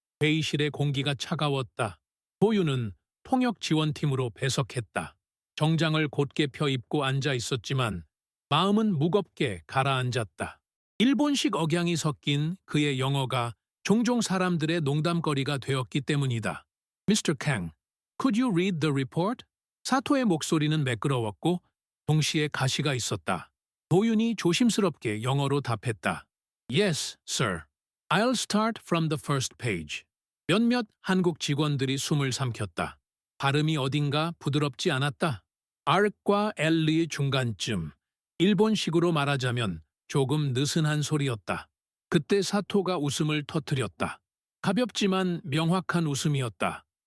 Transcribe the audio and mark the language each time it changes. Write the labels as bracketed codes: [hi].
[ko] 회의실의 공기가 차가웠다. 도유는 통역 지원팀으로 배석했다. 정장을 곧게 펴입고 앉아 있었지만 마음은 무겁게 가라앉았다. 일본식 억양이 섞인 그의 영어가 종종 사람들의 농담거리가 되었기 때문이다. [en] Mr. Kang, could you read the report? [ko] 사토의 목소리는 매끄러웠고 동시에 가시가 있었다. 도윤이 조심스럽게 영어로 답했다. [en] Yes, sir. I'll start from the first page. [ko] 몇몇 한국 직원들이 숨을 삼켰다. 발음이 어딘가 부드럽지 않았다. R과 L의 중간쯤. 일본식으로 말하자면 조금 느슨한 소리였다. 그때 사토가 웃음을 터뜨렸다. 가볍지만 명확한 웃음이었다.